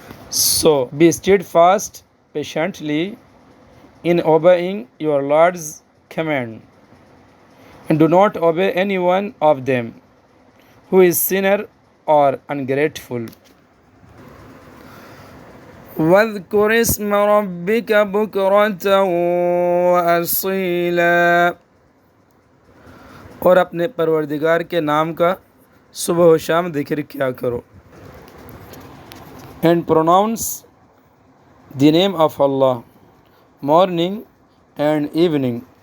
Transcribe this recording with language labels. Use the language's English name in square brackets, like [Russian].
[English] So be steadfast patiently in obeying your Lord's command, and do not obey any one of them who is sinner or ungrateful. [Arabic] وَاذْكُرِ اسْمَ رَبِّكَ بُكْرَةً وَأَصِيلًا، [Urdu] اور اپنے پروردگار کے نام کا صبح و شام ذکر کیا کرو. [English] And pronounce the name of Allah morning and evening.